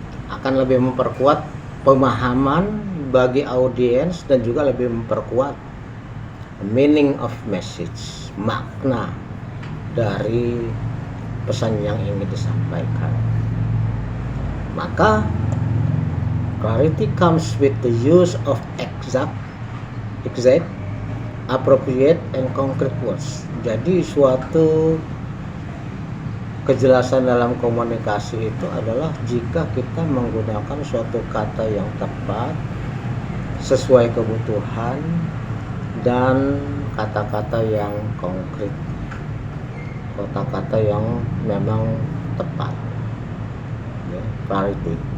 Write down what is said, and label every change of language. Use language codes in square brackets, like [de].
[id] akan lebih memperkuat pemahaman bagi audiens dan juga lebih memperkuat [en] meaning of message, [id] makna dari pesan yang ingin disampaikan. [en] Maka clarity comes with the use of exact, appropriate and concrete words. [id] Jadi suatu kejelasan dalam komunikasi itu adalah jika kita menggunakan suatu kata yang tepat, sesuai kebutuhan, dan kata-kata yang konkret, kata-kata yang memang tepat, ya, clarity.